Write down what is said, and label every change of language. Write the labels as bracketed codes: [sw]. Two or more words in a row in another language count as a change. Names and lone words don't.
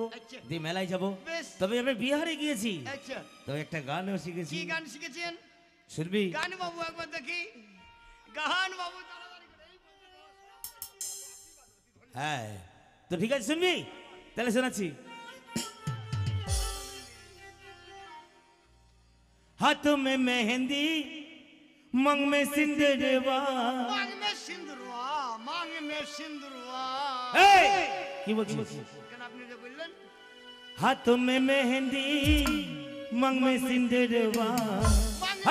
[bn] আচ্ছা। দিয়ে মেলায় যাব বেশ। তবে আমি বিহারে গিয়েছি আচ্ছা, তবে একটা গানও শিখেছি কি গান শিখেছেন? শুনবি গান বাবু একবার দেখি। গান বাবু তাড়াতাড়ি করে। এই হ্যাঁ তো ঠিক আছে শুনবি তাহলে শোনাচ্ছি [bho] हाथों में मेहंदी मंग में सिंदूरवा मांग में सिंदूरवा, मांग में सिंदूरवा। [bn] এই কি বলছিস কেন আপনি যে বললেন? [bho] हाथों में मेहंदी मंग में सिंदूरवा मांग